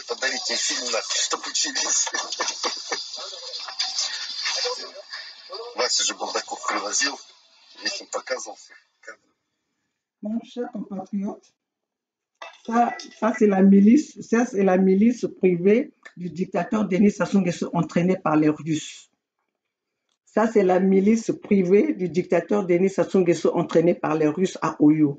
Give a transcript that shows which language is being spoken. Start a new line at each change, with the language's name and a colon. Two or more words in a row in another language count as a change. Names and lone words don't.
Russian: Подарите фильм, чтобы учились. Вася же Булдаков привозил, я им показывал.
French: Mon cher compatriote, ça c'est la milice privée du dictateur Denis Sassou Nguesso entraîné par les Russes. Ça, c'est la milice privée du dictateur Denis Sassou Nguesso entraîné par les Russes à Oyo.